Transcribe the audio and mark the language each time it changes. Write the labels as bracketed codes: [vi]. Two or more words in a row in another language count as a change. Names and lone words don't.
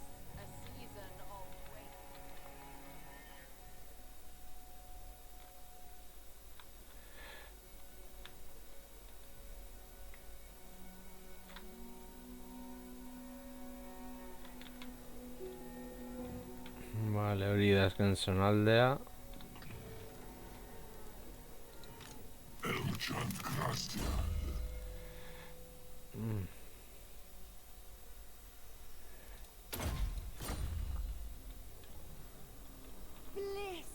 [en] A season of waiting. [eu] Vale, hori da azken zonaldea. [en] Bliss!